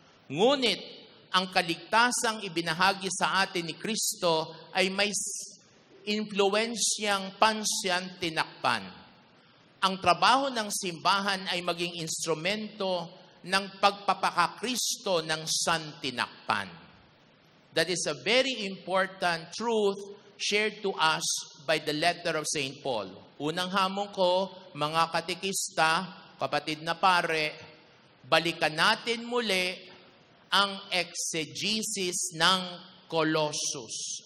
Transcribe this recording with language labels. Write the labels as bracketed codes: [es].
[tl] Ngunit, ang kaligtasang ibinahagi sa atin ni Kristo ay may influensyang pansantinakpan. Ang trabaho ng simbahan ay maging instrumento ng pagpapakakristo ng santinakpan. [en] That is a very important truth shared to us by the letter of St. Paul. [tl] Unang hamon ko, mga katekista, kapatid na pare, balikan natin muli ang exegesis ng Colossus.